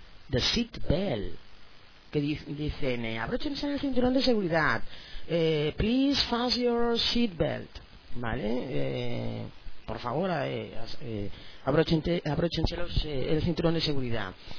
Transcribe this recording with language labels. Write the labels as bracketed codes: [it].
[en] The seat belt. [es] Que dicen, abróchense el cinturón de seguridad. [en] Please fasten your seat belt. [es] ¿Vale? Por favor, abróchense el cinturón de seguridad.